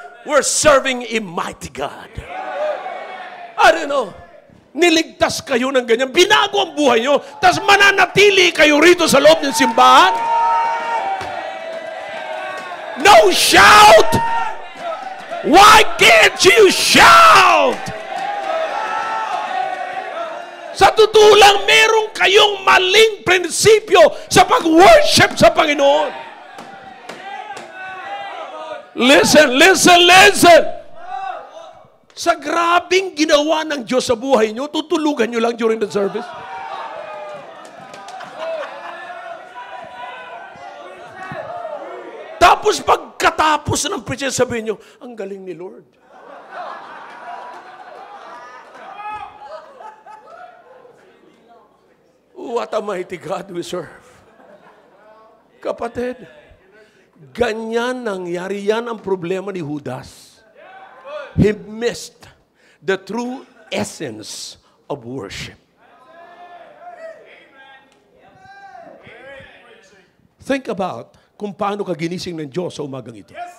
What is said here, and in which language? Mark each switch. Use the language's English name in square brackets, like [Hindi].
[English] We're serving a mighty God. I don't know. [Filipino] Niligtas kayo ng ganyan. Binago ang buhay nyo. Tapos mananatili kayo rito sa loob ng simbahan. [English] No shout! Why can't you shout? [Filipino] Sa totoo lang, meron kayong maling prinsipyo sa pag-worship sa Panginoon. [English] Listen, listen, listen. [Filipino] Sa grabing ginawa ng Diyos sa buhay nyo, tutulugan nyo lang [English] during the service. [Filipino] Tapos pagkatapos ng preaching, sabihin nyo, ang galing ni Lord. [English] What a mighty God we serve. [Filipino] Kapatid, ganyan nangyari, yan ang problema ni Judas. [English] He missed the true essence of worship. Think about [Filipino] kung paano ka ginising ng Diyos sa umagang ito.